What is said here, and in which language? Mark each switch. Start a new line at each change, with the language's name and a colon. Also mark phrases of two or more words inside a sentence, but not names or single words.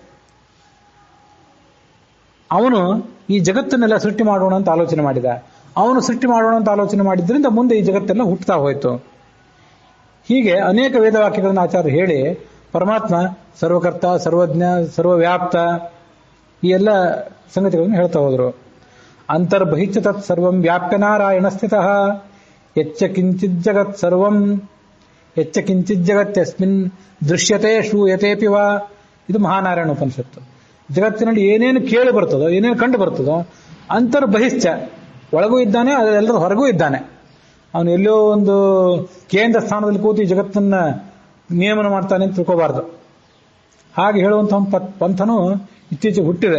Kannada: ಅವನು ಈ ಜಗತ್ತನ್ನೆಲ್ಲ ಸೃಷ್ಟಿ ಮಾಡೋಣ ಅಂತ ಆಲೋಚನೆ ಮಾಡಿದ. ಅವನು ಸೃಷ್ಟಿ ಮಾಡೋಣ ಅಂತ ಆಲೋಚನೆ ಮಾಡಿದ್ರಿಂದ ಮುಂದೆ ಈ ಜಗತ್ತೆಲ್ಲ ಹುಟ್ಟುತ್ತಾ ಹೋಯಿತು. ಹೀಗೆ ಅನೇಕ ವೇದವಾಕ್ಯಗಳನ್ನು ಆಚಾರ್ಯರು ಹೇಳಿ ಪರಮಾತ್ಮ ಸರ್ವಕರ್ತ, ಸರ್ವಜ್ಞ, ಸರ್ವವ್ಯಾಪ್ತ ಈ ಎಲ್ಲ ಸಂಗತಿಗಳನ್ನು ಹೇಳ್ತಾ ಹೋದರು.
Sanskrit: ಅಂತರ್ಬಹಿಶ್ಚ ತತ್ ಸರ್ವಂ ವ್ಯಾಪ್ಯ ನಾರಾಯಣ ಸ್ಥಿತಃ ಯಚ್ಚ ಕಿಂಚಿತ್ ಜಗತ್ ಸರ್ವಂ ಯಚ್ಚ ಕಿಂಚಿತ್ ಜಗತ್ಯಸ್ಮಿನ್ ದೃಶ್ಯತೆ ಶ್ರೂಯತೆಪಿ ವಾ.
Kannada: ಇದು ಮಹಾನಾರಾಯಣ ಉಪನಿಷತ್ತು. ಜಗತ್ತಿನಲ್ಲಿ ಏನೇನು ಕೇಳಿ ಬರ್ತದೋ, ಏನೇನು ಕಂಡು ಬರ್ತದೋ ಅಂತರ್ಬಹಿಶ್ಚ, ಒಳಗೂ ಇದ್ದಾನೆ, ಅದೆಲ್ಲರೂ ಹೊರಗೂ ಇದ್ದಾನೆ. ಅವನು ಎಲ್ಲೋ ಒಂದು ಕೇಂದ್ರ ಸ್ಥಾನದಲ್ಲಿ ಕೂತು ಈ ಜಗತ್ತನ್ನ ನಿಯಮನ ಮಾಡ್ತಾನೆ ಅಂತ ತಿಳ್ಕೋಬಾರ್ದು. ಹಾಗೆ ಹೇಳುವಂತಹ ಪಂಥನು ಇತ್ತೀಚೆಗೆ ಹುಟ್ಟಿದೆ.